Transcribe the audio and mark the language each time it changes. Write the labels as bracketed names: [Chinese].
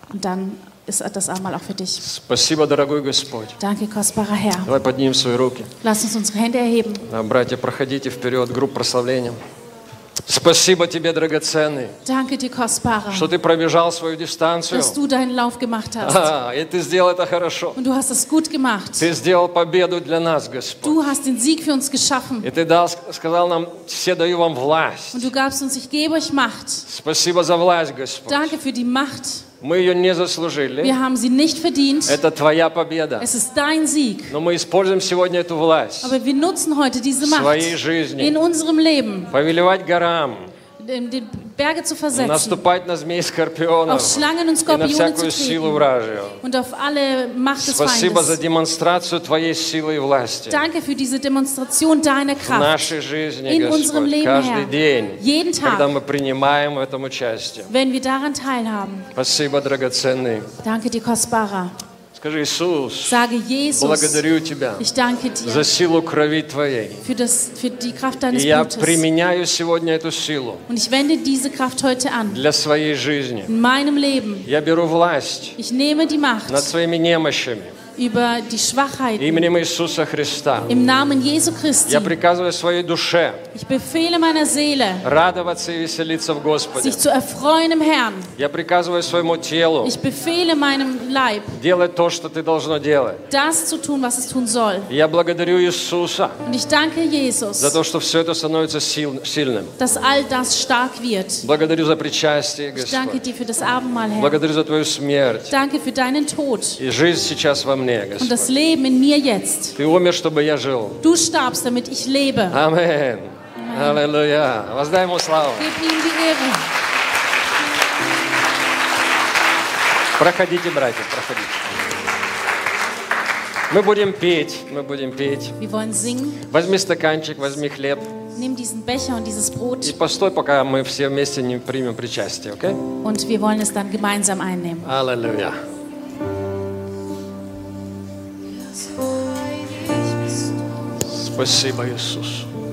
[German] Dann ist das einmal auch für dich. [Russian] Спасибо, дорогой Господь. [German] Danke, kostbarer Herr. [Russian] Давай поднимем свои руки. [German] Lass uns unsere Hände erheben. [Russian] Да, братья, проходите вперед, групп прославления. Спасибо тебе, драгоценный, [German] Danke dir, kostbarer, [Russian] что ты пробежал свою дистанцию, [German] dass du deinen Lauf gemacht hast. [Russian] И ты сделал это хорошо. [German] Und du hast das gut gemacht. [Russian] Ты сделал победу для нас, Господь. [German] Du hast den Sieg für uns geschaffen. [Russian] И ты дал, сказал нам, все даю вам власть. [German] Und du gabst uns, ich gebe euch Macht. [Russian] Спасибо за власть, Господь. [German] Danke für die Macht. [Russian] Мы ее не заслужили. [German] Wir haben sie nicht verdient. [Russian] Это твоя победа. [German] Es ist dein Sieg. [Russian] Но мы используем сегодня эту власть. [German] Aber wir nutzen heute diese Macht. [Russian] В своей жизни. [German] In unserem Leben. [Russian] Повелевать горам. [German] Die Berge zu versetzen. [Russian] Наступать на змей скорпионов. [German] Auf Schlangen und Skorpione [Russian] и на всякую [German] zu treten, [Russian] силу вражью. [German] Und auf alle Macht des [Russian] Спасибо [German] Feindes. [Russian] За демонстрацию твоей силы и власти. [German] Danke für diese Demonstration deiner Kraft. [Russian] В нашей жизни, [German] In [Russian] Господь, [German] unserem Leben, [Russian] каждый [German] Herr. [Russian] День, [German] Jeden Tag, [Russian] когда мы принимаем в этом участие. [German] Wenn wir daran teilhaben. [Russian] Спасибо, драгоценный. [German] Danke dir, kostbarer. [Russian] Скажи, Иисус, [German] Sage, Jesus, [Russian] благодарю Тебя [German] ich danke dir [Russian] за силу крови Твоей. [German] Für das, für die Kraft deines [Russian] И я применяю сегодня эту силу [German] Und ich wende diese Kraft heute an [Russian] для своей жизни. [German] In meinem Leben. [Russian] Я беру власть [German] ich nehme die Macht [Russian] над своими немощами. [German] Über die Schwachheiten. [Russian] Именем Иисуса Христа. [German] Im Namen Jesu Christi. [Russian] Я приказываю своей душе. [German] Ich befehle meiner Seele. [Russian] Радоваться и веселиться в Господе. [German] Sich zu erfreuen im Herrn. [Russian] Я приказываю своему телу. [German] Ich befehle meinem Leib. [Russian] Делать то, что ты должно делать. [German] Das zu tun, was es tun soll. [Russian] Я благодарю Иисуса. [German] Und ich danke Jesus. [Russian] За то, что все это становится сильным. [German] Dass all das stark wird. [Russian] Благодарю за причастие, Господь. [German] Ich danke dir für das Abendmahl, Herr. [Russian] Благодарю за твою смерть. [German] Danke für deinen Tod. [Russian] И жизнь сейчас во мне, Господь. [German] Und das Leben in mir jetzt. [Russian] Ты умер, чтобы я жил. [German] Du starbst, damit ich lebe. [Russian] Amen. Halleluja. Воздай ему славу. [German] Gib ihm die Ehre. [Russian] Проходите, братья, проходите. Мы будем петь, мы будем петь. [German] Wir wollen singen. [Russian] Возьми стаканчик, возьми хлеб. [German] Nimm diesen Becher und dieses Brot. [Russian] И постой, пока мы все вместе не примем причастие, okay? [German] Und wir wollen es dann gemeinsam einnehmen. Halleluja. [Russian] Спасибо, Иисус.